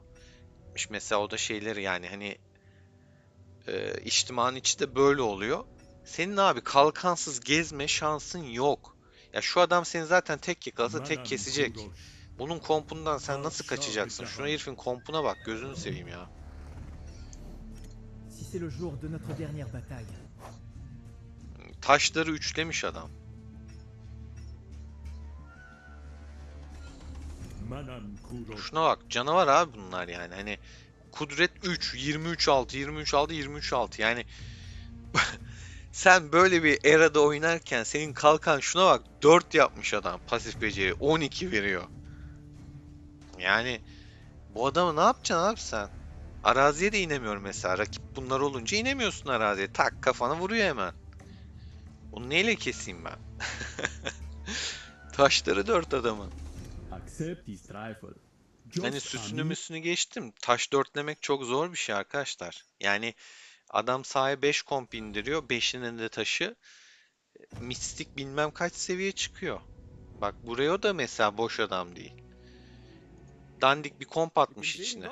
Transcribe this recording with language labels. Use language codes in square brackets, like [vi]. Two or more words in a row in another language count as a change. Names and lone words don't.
[tr] Mesela o da şeyleri yani hani içtimanın içi de böyle oluyor. Senin abi kalkansız gezme şansın yok. Ya şu adam seni zaten tek yakalasa tek Manan kesecek. Kuroş, Bunun kompundan sen nasıl Padşah-ı kaçacaksın? Şuna, Cahan. herifin kompuna bak, gözünü seveyim ya. [fr] Si c'est le jour de notre dernière bataille, [tr] Taşları üçlemiş adam. Manan Kuroş, Şuna bak, canavar abi bunlar yani. Hani kudret 3, 23 6, 23 6, 23 6. Yani sen böyle bir erada oynarken senin kalkan şuna bak 4 yapmış adam, pasif beceri 12 veriyor. Yani bu adamı ne yapacaksın abi sen? Araziye de inemiyor mesela. Rakip bunlar olunca inemiyorsun araziye. Tak kafana vuruyor hemen. Bunu neyle keseyim ben? Taşları 4 adamın. [en] Accept his trifle. [tr] Hani [en] Just a [tr] süsünü mere müsünü geçtim. Taş dörtlemek çok zor bir şey arkadaşlar. Yani adam sahaya 5 komp indiriyor. 5'inin de taşı mistik bilmem kaç seviye çıkıyor. Bak buraya da mesela boş adam değil. Dandik bir komp atmış içine.